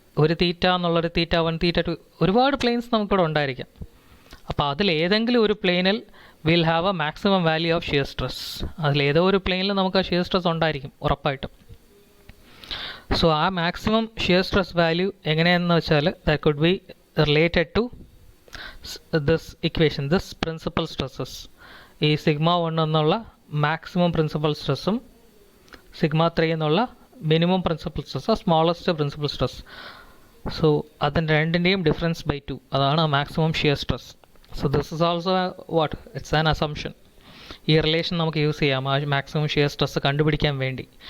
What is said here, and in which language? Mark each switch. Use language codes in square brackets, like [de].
[ml] ഒരു തീറ്റ എന്നുള്ളൊരു തീറ്റ 1 തീറ്റ 2 ഒരുപാട് പ്ലെയിൻസ് നമുക്കിവിടെ ഉണ്ടായിരിക്കാം. അപ്പോൾ അതിലേതെങ്കിലും ഒരു പ്ലെയിനിൽ [en] Will have a maximum value of shear stress. [ml] അതിലേതോ ഒരു പ്ലെയിനിൽ നമുക്ക് ആ ഷിയർ സ്ട്രെസ് ഉണ്ടായിരിക്കും ഉറപ്പായിട്ടും. സോ ആ മാക്സിമം ഷിയർ സ്ട്രെസ് വാല്യൂ എങ്ങനെയാണെന്ന് വെച്ചാൽ [en] That could be related to this equation, this principal stresses. [ml] ഈ സിഗ്മ 1 എന്നുള്ള മാക്സിമം പ്രിൻസിപ്പൽ സ്ട്രെസ്സും സിഗ്മ 3 എന്നുള്ള minimum principal stress, smallest principal stress. So അതിൻ്റെ രണ്ടിൻ്റെയും ഡിഫറൻസ് ബൈ 2, അതാണ് maximum shear stress. [en] So this is also what, it's an assumption. [ml] ഈ relation നമുക്ക് use ചെയ്യാം ആ മാക്സിമം ഷിയർ സ്ട്രെസ് കണ്ടുപിടിക്കാൻ വേണ്ടി.